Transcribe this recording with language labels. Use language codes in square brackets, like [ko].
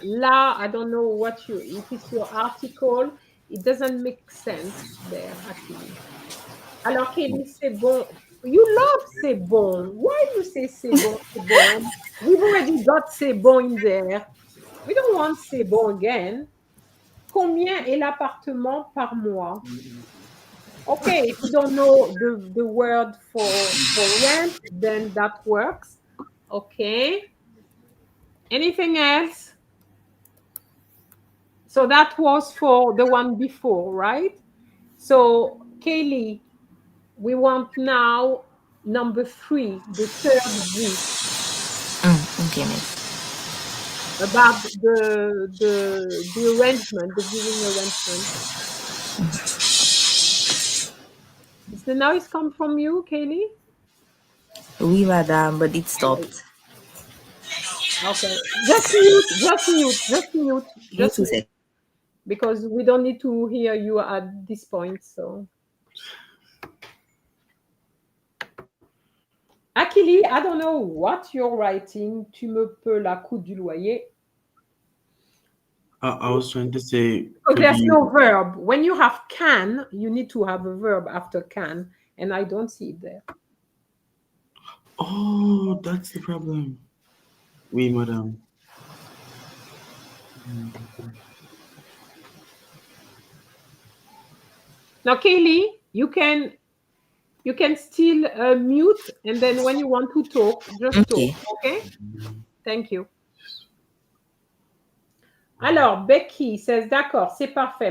[en] Là, I don't know if it's your article. It doesn't make sense there, actually. [fr] Alors, Kelly, c'est bon. [en] You love [fr] c'est bon. [en] Why you say [fr] c'est bon, c'est bon? [en] We've already got [fr] c'est bon [en] in there. We don't want c'est bon again. [fr] Combien est l'appartement par mois? [en] Okay, if you don't know the word for rent, then that works. Okay. Anything else? So that was for the one before, right? So, Kaylee, we want now number 3, the third vous, Okay, miss. about the arrangement, the viewing arrangement. Does the noise come from you, Kaylee? [fr] Oui, madame, [en] but it stopped. Okay. Just mute. Give me 2 seconds. Because we don't need to hear you at this point, so. Akili, I don't know what you're writing. [fr] Tu me peux la coûte du loyer. [en] I was trying to say. Because there's no verb. When you have can, you need to have a verb after can, and I don't see it there. Oh, that's the problem. [fr] Oui, madam. [en] Now, Kaylee, you can still mute, and then when you want to talk, just Okay. talk. Okay? Thank you. [fr] Alors, Becky [en] says, [fr] d'accord, c'est parfait.